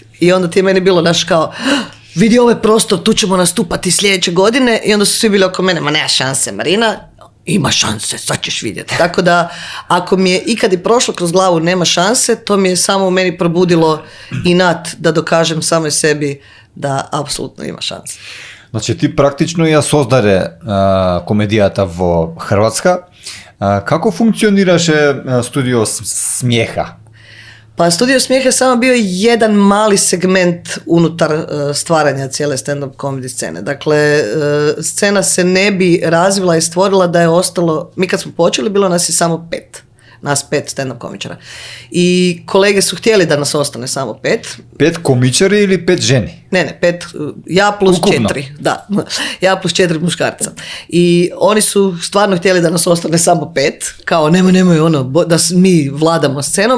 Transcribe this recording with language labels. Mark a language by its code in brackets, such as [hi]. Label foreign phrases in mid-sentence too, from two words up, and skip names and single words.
[hr] I onda ti je meni bilo kao, vidi ovaj prostor, tu ćemo nastupati sljedeće godine, i onda su svi bili oko mene, ma nema šanse Marina, ima šanse, sad ćeš vidjeti. Tako da, ako mi je ikad i prošlo kroz glavu nema šanse, to mi je samo u meni probudilo inat da dokažem samoj sebi da apsolutno ima šanse. [mk] Значи ти практично ја создаде комедијата во Хрватска. Како функционираше студио Смјеха? [hr] Pa Studio Smijeh je samo bio jedan mali segment unutar stvaranja cijele [en] stand-up comedy [hr] scene. Dakle, scena se ne bi razvila i stvorila da je ostalo, mi kad smo počeli, bilo nas je samo 5. Nas 5 stand-up komičara. I kolege su htjeli da nas ostane samo 5. [mk] 5 komičari ili 5 ženi? [hr] Ne, 5, ja plus Ukupno. 4. Da, ja plus 4 muškarca. I oni su stvarno htjeli da nas ostane samo 5. Kao nemoj da mi vladamo scenom.